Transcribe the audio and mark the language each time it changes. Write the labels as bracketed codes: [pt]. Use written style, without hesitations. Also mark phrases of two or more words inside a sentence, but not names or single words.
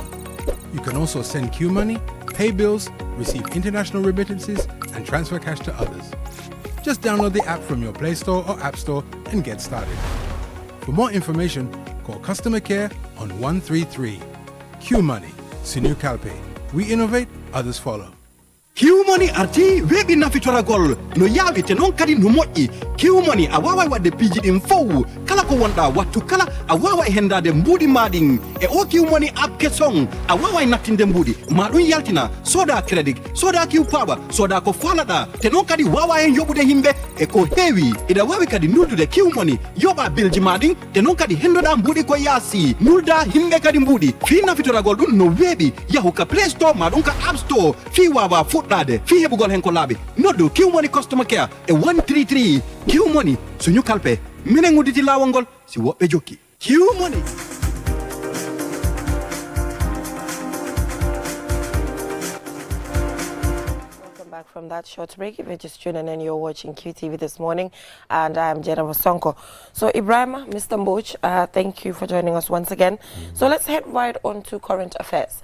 [en] You can also send QMoney, pay bills, receive international remittances, and transfer cash to others. Just download the app from your Play Store or App Store and get started. For more information, call customer care on 133. QMoney, Sinu Kalpe. We innovate, others follow. [ff] QMoney arti webi na fitora gol no yawi te non kadi no moƴƴi QMoney a wawa wadde piiji ɗin fow kala ko wonɗa wattu kala a wawa e hendade mbuuɗi maɗin e o QMoney app keson a wawa e nattinde mbuuɗi ma ɗum yaltina soda crédit soda QPower soda ko falaɗa te non kadi wawa hen yoɓude himɓe e ko heewi ida wawi kadi nuldude QMoney yoɓa bilji maɗin te non kadi hendoɗa mbuuɗi ko yaasi nulda himɓe kadi mbuuɗi fi nafitoragol ɗum no weeɓi yahu ka Play Store ma ɗum ka App Store fi wawa fuɗɗade fi heɓugol hen ko laaɓi noddu QMoney [en] customer care [ff] e 133 QMoney suñu kalpe minen udditi lawol ngol si woɓɓe jokki QMoney. [en] Back from that short break. If you're just tuning in, you're watching QTV this morning, and I'm Jainaba Sonko. So, Ibrahima, Mr. Mboch, thank you for joining us once again. So, let's head right on to current affairs.